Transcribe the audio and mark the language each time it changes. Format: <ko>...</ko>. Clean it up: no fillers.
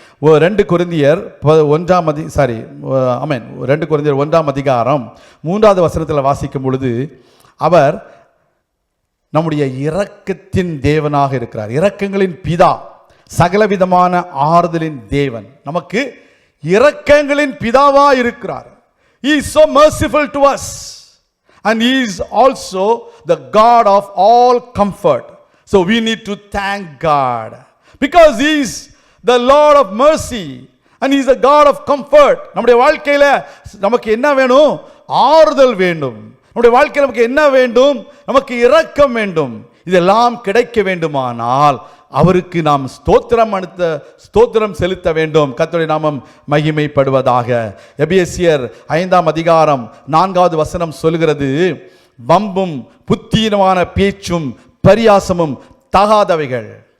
<ta>2 கொரிந்தியர் 1:3 வாசிக்கும் பொழுது அவர் நம்முடைய இரக்கத்தின் தேவனாக இருக்கிறார். இரக்கங்களின் பிதா, சகலவிதமான ஆறுதலின் தேவன், நமக்கு இரக்கங்களின் பிதாவா இருக்கிறார்.</ta> <en>He is so merciful to us. And he is also the God of all comfort. So we need to thank God, because he is the Lord of mercy and he is the God of comfort.</en> <ta>நம்முடைய வாழ்க்கையில நமக்கு என்ன வேணும்? ஆறுதல் வேண்டும். நம்முடைய வாழ்க்கையில் நமக்கு என்ன வேண்டும்? நமக்கு இரக்கம் வேண்டும். இதெல்லாம் கிடைக்க வேண்டுமானால் அவருக்கு நாம் ஸ்தோத்திரம் செலுத்த வேண்டும். கர்த்தருடைய நாமம் மகிமைப்படுவதாக. எபேசியர் 5:4 சொல்கிறது, வம்பும் புத்தீனமான பேச்சும் பரியாசமும் தகாதவைகள்.</ta>